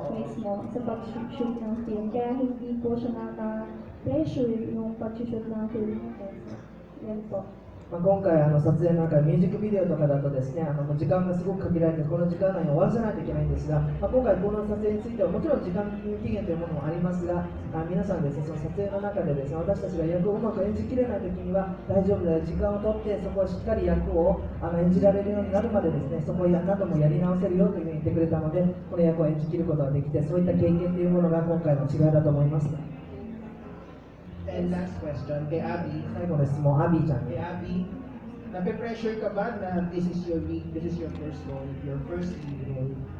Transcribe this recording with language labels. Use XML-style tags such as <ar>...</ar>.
<tl>Pace mo sa pag-shoot ng film. Kaya hindi po siya naka-pressure yung pag-shoot ng film natin. Yan po.</tl> <ja>今回撮影の中ミュージックビデオとかだとですね、もう時間がすごく限られてこの時間内に終わらせないといけないんですが、今回この撮影についてはもちろん時間期限というものもありますが、皆さんですね、その撮影の中でですね、私たちが役をうまく演じきれない時には大丈夫だよ、時間を取ってそこをしっかり役を演じられるようになるまでですね、そこを何度もやり直せるよというふうに言ってくれたので、この役を演じきることができて、そういった経験というものが今回の違いだと思います。</ja> <en>And last question, kay Abby.</en> <ja>最後の質問、アビーちゃんに。</ja> <tl>Kay Abby, nape-pressure ka ba na</tl> <en>this is your first role, your first lead role?</en>